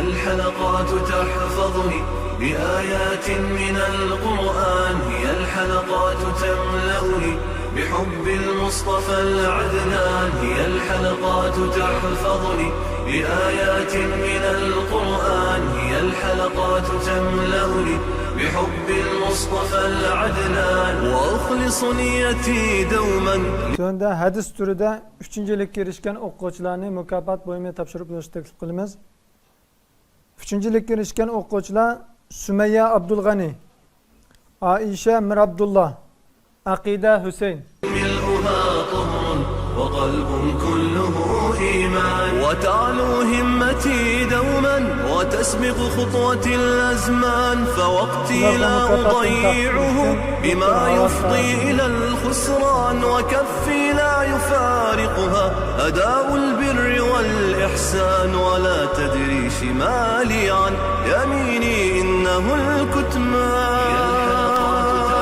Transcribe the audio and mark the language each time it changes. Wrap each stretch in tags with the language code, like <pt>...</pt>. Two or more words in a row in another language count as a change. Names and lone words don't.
<ar>الحلقات تحفظني بآيات من القرآن، هي الحلقات تملأني بحب المصطفى العدنان، هي الحلقات تحفظني بآيات من القرآن، هي الحلقات تملأني بحب المصطفى العدنان وأخلص نيتي دوما.</ar> <uz>Sonda hadis turida 3-likka erishgan o'quvchilarni mukofot bo'yicha topshirib berishni taklif qilamiz. 3-likka erishgan o'quvchilar Sumayya Abdulg'ani, Aisha Mir Abdullah, Aqida Husayn.</uz> <ar>وقلب كله إيمان وتعلو همتي دوما وتسبق خطوتي الأزمان، فوقتي لا أضيعه بما يفضي إلى الخسران، وكفي لا يفارقها أداء البر والإحسان، ولا تدري شمالي عن يميني إنه الكتمان.</ar>